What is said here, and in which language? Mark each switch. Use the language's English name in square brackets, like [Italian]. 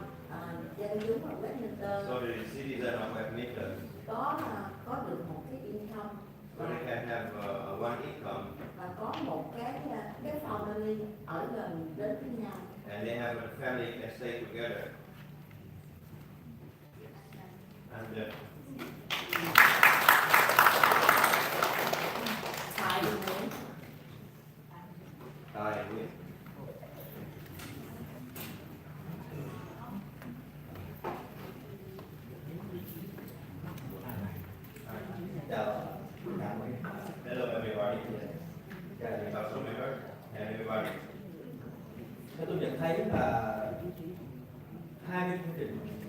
[Vietnamese] cho dân chúng ở Westminster [English] so the citizen of Westminster [Vietnamese] có được một cái income [English] so they can have one income [Vietnamese] và có một cái family ở gần đến với nhau. [English] and they have a family can stay together. And [Vietnamese] Tại vì [English] I will. Hello everybody. Council member and everybody. [Vietnamese] Tôi nhận thấy là hai cái chương trình,